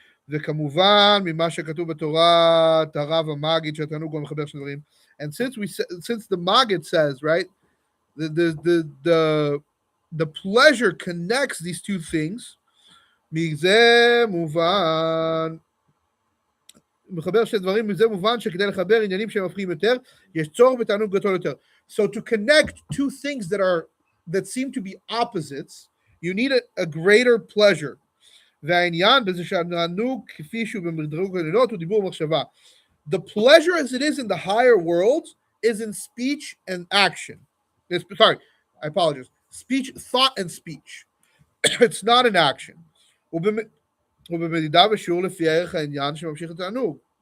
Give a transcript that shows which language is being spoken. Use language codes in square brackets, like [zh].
[en] And since the Maggid says, right, the the pleasure connects these two things. [he] מזה מובן. מחבר שני דברים, מזה מובן שכדי לחבר עניינים שהם הופכים יותר, יש צורך בתענוג גדול יותר. [en] So to connect two things that seem to be opposites, you need a greater pleasure. והעניין בזה שהתענוג כפי שהוא במדרוג הלילות הוא דיבור ומחשבה. The pleasure as it is in the higher worlds is in speech and action. Sorry, I apologize. Speech, thought and speech. It's not in action. [he] ובמדידה ושיעור לפי ערך העניין שממשיך את התענוג.